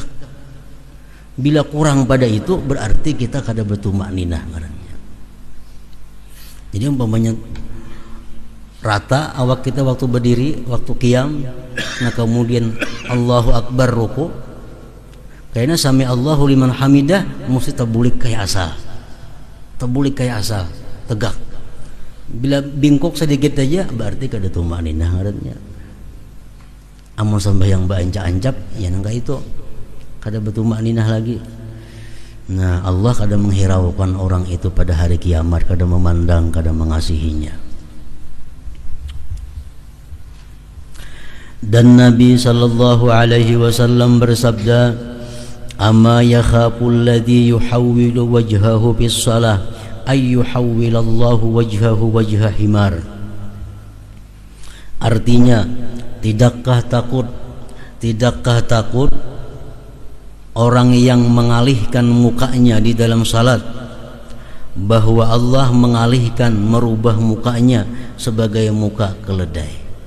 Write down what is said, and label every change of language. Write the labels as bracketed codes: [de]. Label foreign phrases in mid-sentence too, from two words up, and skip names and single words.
[bjn] Bila kurang pada itu berarti kita kada bertuma'ninah ngarannya. Jadi umpamanya rata awak kita waktu berdiri, waktu qiyam, nah kemudian [ar] الله أكبر [bjn] ruku, kayaknya [ar] سمع الله لمن حمده [bjn] mesti tabulik kayak asal, tegak. Bila bingkok sedikit aja berarti kada tuma'ninah ngarannya. amun sembahyang baancap-ancap ya nangka itu kada bertumakninah lagi. Nah, Allah kada menghiraukan orang itu pada hari kiamat, kada memandang, kada mengasihinya. [ar] Dan Nabi صلى الله عليه وسلم bersabda, "أما يخاف الذي يحول وجهه بالصلاة أن يحول الله وجهه وجه حمار." [id] Artinya, tidakkah takut orang yang mengalihkan mukanya di dalam salat bahwa Allah mengalihkan, merubah mukanya sebagai muka keledai.